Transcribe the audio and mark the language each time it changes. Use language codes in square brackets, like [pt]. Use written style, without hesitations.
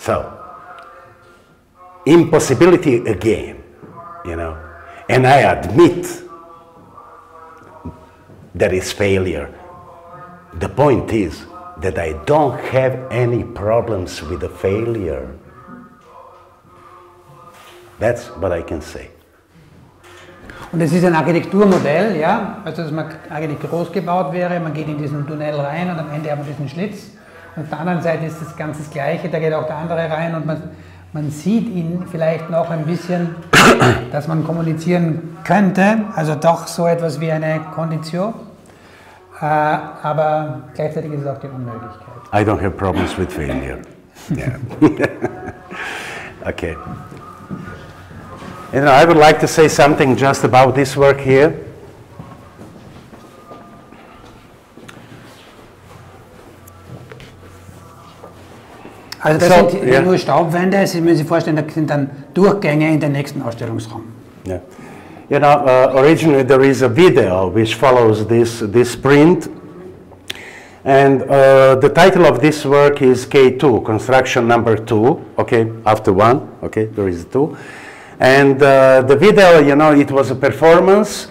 [en] so, impossibility again, you know, and I admit there is failure. The point is that I don't have any problems with the failure. That's what I can say. [de] Und es ist ein Architekturmodell, ja, also dass man eigentlich groß gebaut wäre, man geht in diesen Tunnel rein und am Ende haben wir diesen Schlitz. Und auf der anderen Seite ist das Ganze das Gleiche, da geht auch der andere rein und man sieht ihn vielleicht noch ein bisschen, dass man kommunizieren könnte, also doch so etwas wie eine Kondition, aber gleichzeitig ist es auch die Unmöglichkeit. [en] I don't have problems with failure. Yeah. Okay. You know, I would like to say something just about this work here. [de] Also das sind nur Staubwände, Sie müssen sich vorstellen, da sind dann Durchgänge in den nächsten Ausstellungsraum. [en] Yeah. You know, originally there is a video which follows this print. And the title of this work is K2, construction number 2, okay, after 1, okay, there is 2. And the video, you know, it was a performance.